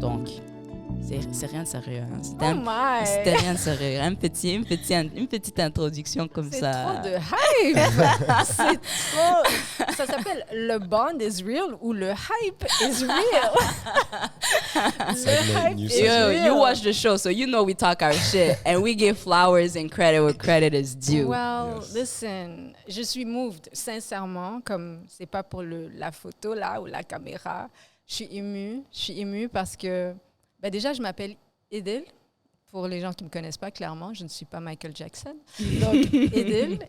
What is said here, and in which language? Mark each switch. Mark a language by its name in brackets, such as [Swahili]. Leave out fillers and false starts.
[French] Donc, c'est rien de sérieux. Hein. C'était rien de sérieux. Une petite introduction comme c'est ça. C'est trop de hype. C'est trop... Ça s'appelle le bond is real ou le hype is real. Le hype is real. [English] You watch the show, so you know we talk our shit. And we give flowers and credit where credit is due. Well, listen, [French] je suis moved, sincèrement, comme c'est pas pour la photo là ou la caméra. Je suis émue parce que déjà, je m'appelle Idil. Pour les gens qui ne me connaissent pas, clairement, je ne suis pas Michael Jackson. Donc, Idil.